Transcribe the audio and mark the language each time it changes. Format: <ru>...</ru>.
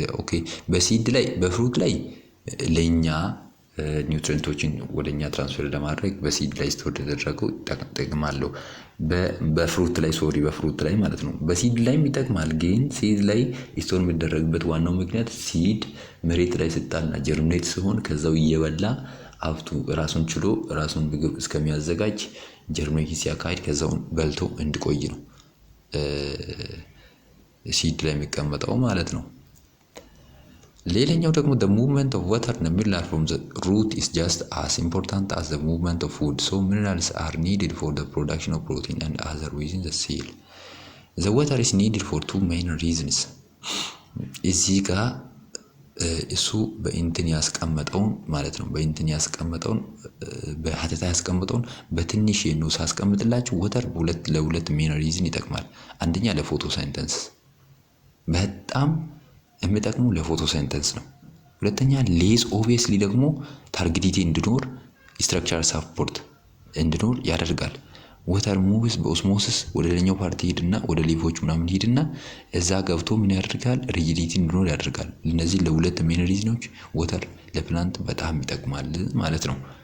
<am>okay በሲድ ላይ በፍሩት ላይ ለኛ ኒውትሪንቶችን ወደኛ ትራንስፈር ለማድረግ በሲድ ላይ ስቶር ተደረገው ይጠቅማሉ። በፍሩት ላይ ማለት ነው። በሲድ ላይም ይጠቅማል፣ ግን ሲድ ላይ ስቶር የሚደረግበት ዋናው ምክንያት ሲድ መሬት ላይ ስጣልና ጀርሚኔት ሲሆን ከዛው እየበላ አፍቱ ራሱን ችሎ ራሱን ምግብ እስከሚያዘጋጅ ጀርሚኔት ሲያካሂድ ከዛው በልቶ እንዲቆይ ነው ሲድ ላይ የሚቀመጠው ማለት ነው። ሌላኛው ደግሞ</am> <en>the movement of water in the mineral from the root is just as important as the movement of food. So minerals are needed for the production of protein and other within the cell. The water is needed for two main reasons.</en> <am>እዚህ ጋር እሱ በእንትን ያስቀመጠውን ማለት ነው በእንትን ያስቀመጠውን በሀተታ ያስቀመጠውን በትንሽ ነው ሳስቀምጥላችሁ ወተር ለሁለት ሜን ሪዝን ይጠቅማል። አንደኛ ለፎቶሲንተሲስ በጣም የሚጠቅመው ለፎቶሲንተሲስ ነው። ሁለተኛ ሌስ ኦብቪየስሊ ደግሞ ታርጌቲቲ እንዲኖር ስትራክቸር ሰፖርት እንዲኖር ያደርጋል። ወተር ሙቭስ በኦስሞሲስ ወደ ሌላኛው ፓርቲ ሄድና ወደ ሊፎች ምናምን ሄድና እዛ ገብቶ ምን ያደርጋል ሪጂዲቲ እንዲኖር ያደርጋል። እነዚህ ለሁለት ሜን ሪዝኖች ወተር ለፕላንት በጣም ይጠቅማል ማለት ነው።</am>